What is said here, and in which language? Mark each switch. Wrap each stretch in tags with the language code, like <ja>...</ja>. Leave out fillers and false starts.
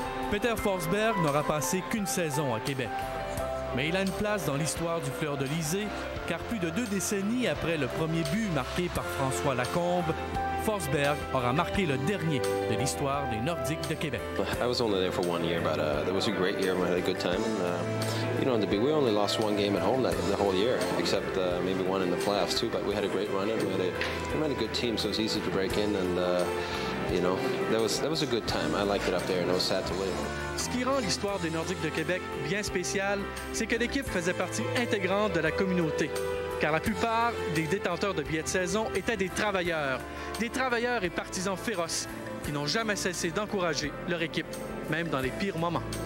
<fr>Peter Forsberg n'aura passé qu'une saison à Québec. Mais il a une place dans l'histoire du Fleur de Lysée, car plus de 2 décennies après le premier but marqué par François Lacombe, Forsberg aura marqué le dernier de l'histoire des Nordiques de Québec.</fr> <en>I was only there for 1 year, but that was a great year. We had a good time. And, you know, we only lost 1 game at home the whole year, except maybe 1 in the playoffs too. But we had a great run, and we had a good team, so it was easy to break in. And you know, that was a good time. I liked it up there, and I was sad to leave.</en> <fr>Ce qui rend l'histoire des Nordiques de Québec bien spéciale, c'est que l'équipe faisait partie intégrante de la communauté. Car la plupart des détenteurs de billets de saison étaient des travailleurs et partisans féroces qui n'ont jamais cessé d'encourager leur équipe, même dans les pires moments.</fr>